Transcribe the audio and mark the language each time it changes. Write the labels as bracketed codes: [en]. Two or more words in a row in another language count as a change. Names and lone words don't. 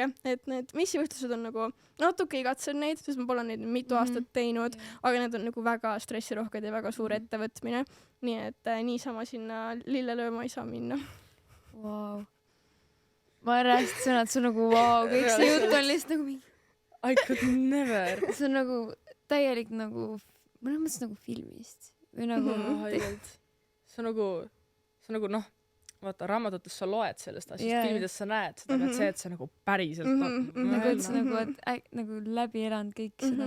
[et] Et need missivõistlused on nagu natuke igatsen neid, sest ma pole neid mitu aastat teinud, aga need on nagu väga stressirohked ja väga suur ettevõtmine. Nii et niisama sinna lille lööma ei saa minna. Wow. Ma rääst sõna, et see on nagu wow, kõik see jutt on lihtsalt nagu mingi... [en] I could never. [et] See on nagu täielik nagu, mõnes mõttes nagu filmist. Või nagu... See on nagu noh, vaata, raamatutes sa loed sellest asjast, filmides sa näed seda, aga see, et see nagu päriselt nagu, et see nagu läbi elanud kõik seda.